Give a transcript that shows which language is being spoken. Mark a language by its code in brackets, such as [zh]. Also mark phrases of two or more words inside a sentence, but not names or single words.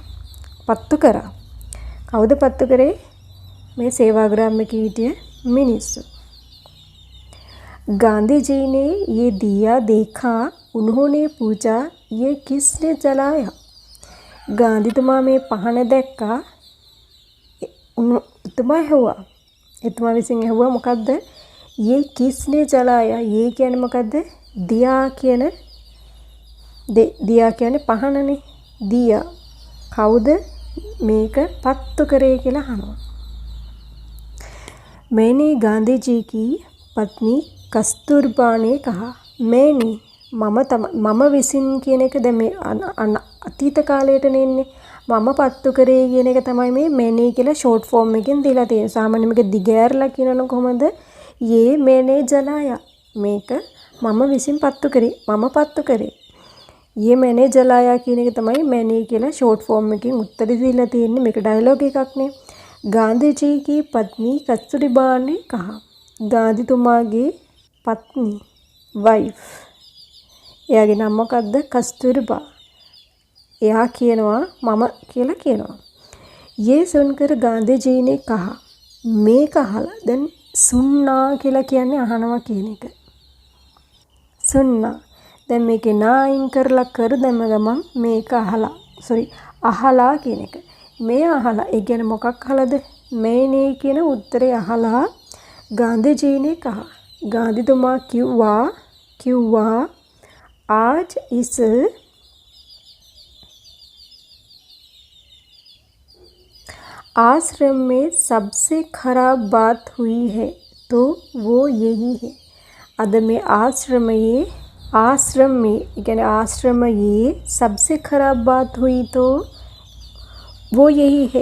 [si] පත්තු කරා. කවුද පත්තු කරේ? මේ [hi] सेवाग्राम में [si] හිටිය මිනිස්සු. [hi] गांधी जी ने ये दिया देखा. उन्होंने पूछा ये किसने जलाया. [si] गांधीතුමා මේ පහන දැක්කා. එතුමා ඇහුවා. එතුමා විසින් ඇහුවා මොකද්ද? [hi] ये किसने जलाया. ये [si] කියන්නේ මොකද්ද? दिया කියන दिया කියන්නේ පහනනේ. दिया කවුද මේක පත්තු කරේ කියලා අහනවා. [hi] मैंने गांधी जी की पत्नी कस्तूरबा ने कहा. [si] मैंने මම විසින් කියන එක දැන් මේ අතීත කාලයට නෙන්නේ. මම පත්තු කරේ කියන එක තමයි මේ मैंने කියලා ෂෝට් ෆෝම් එකෙන් දීලා තියෙන්නේ. සාමාන්‍යයෙන් මේක දිගෑරලා කියනවනම් කොහොමද? [hi] ये मैंने जलाया. [si] මේක මම විසින් පත්තු කරේ. මම පත්තු කරේ. [hi] ये मैंने जलाया [si] කියන එක තමයි मैंने කියලා ෂෝට් ෆෝම් එකෙන් උත්තර දීලා තියෙන්නේ. මේක ඩයලොග් එකක් නේ. [hi] गांधी जी की पत्नी कस्तूरबा ने कहा. [si] गांधीතුමාගේ पत्नी वाइफ එයාගේ නම මොකක්ද? कस्तूरबा. එයා කියනවා මම කියලා කියනවා. ये सुनकर गांधी जी ने कहा. මේක අහලා දැන් සුන්නා කියලා කියන්නේ අහනවා කියන එක. සුන්නා. දැන් මේකේ නායින් කරලා කර දැම්ම ගමන් මේක අහලා කියන එක. මේ අහලා ඒ කියන්නේ මොකක් අහලාද? මේනේ කියන උත්තරේ අහලා [hi] गांधी जी ने कहा. [si] ගාන්ධීතුමා කිව්වා [hi] आज इस आश्रम में सबसे खराब बात हुई है तो वो यही है. अद में आश्रम ये सबसे खराब बात हुई तो वो यही है.